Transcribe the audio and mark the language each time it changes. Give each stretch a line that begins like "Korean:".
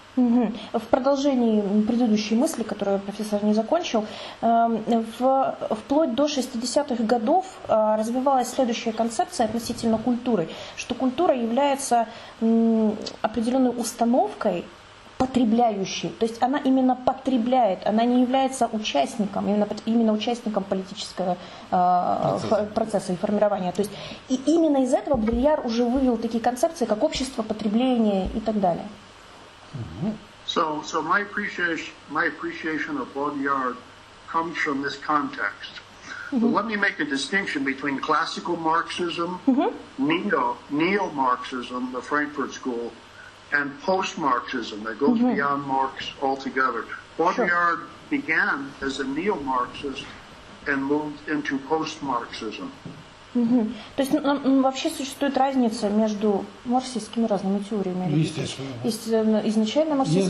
Russian: В продолжении предыдущей мысли, которую профессор не закончил, вплоть до 60-х годов развивалась следующая концепция относительно культуры, что культура является определенной установкой потребляющей, то есть она именно потребляет, она не является участником, именно участником политического процесса и формирования. То есть и именно из этого Бодриллар уже вывел такие концепции, как общество, потребление и так далее.
English: So my appreciation of Baudrillard comes from this context. But let me make a distinction between classical Marxism, neo-Marxism, the Frankfurt School, and post-Marxism that goes beyond Marx altogether. Baudrillard began as a neo-Marxist and moved into post-Marxism.
Russian: То есть вообще существует разница между марксистскими разными теориями. Естественно. Есть изначально марксистская...